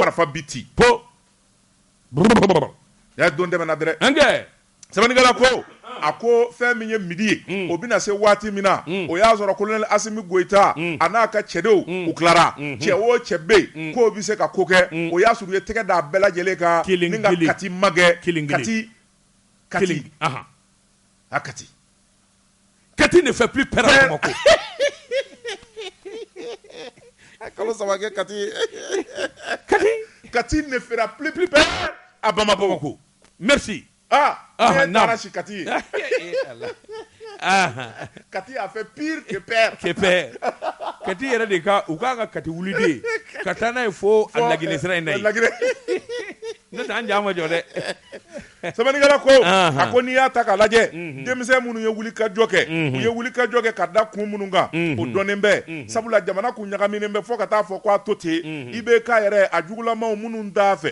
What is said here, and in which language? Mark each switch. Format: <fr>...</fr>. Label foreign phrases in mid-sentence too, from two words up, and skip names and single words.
<bm>y'a don tɛmɛna dɛrɛ sɛbɛnnikɛla ko a ko fɛn min ye midi ye o bɛna se waati min na o y'a sɔrɔ colonel Asimi Goïta a n'a ka cɛdenw u tilara cɛ o cɛ bɛ yen k'o bɛ se ka ko kɛ o y'a sɔrɔ u ye tɛgɛ d'a bɛɛ lajɛlen kan ni ka kati magɛ</bm> <fr>kati ne fait plus peur à Bamako</fr> <bm>kalo saba kɛ</bm> <fr>kati ne fera plus peur à Bamako merci</fr> <bm>ne taara si kati ye kati</bm> <fr>a fait pire que peur</fr> <bm>kati yɛrɛ de ka u k'a ka kati wuliden ka taa n'a ye fo a Laginɛ sira in na yen ne t'an jaa ma jɔ dɛ sɛbɛnnikɛla ko a ko n'i y'a ta k'a lajɛ denmisɛn minnu ye wulikajɔ kɛ u ye wulikajɔ kɛ ka da kun minnu kan o dɔnnen bɛ sabula jamana kun ɲagaminen bɛ fɔ ka taa fɔ k'a to ten IBK yɛrɛ a jugulamaw minnu t'a fɛ</bm>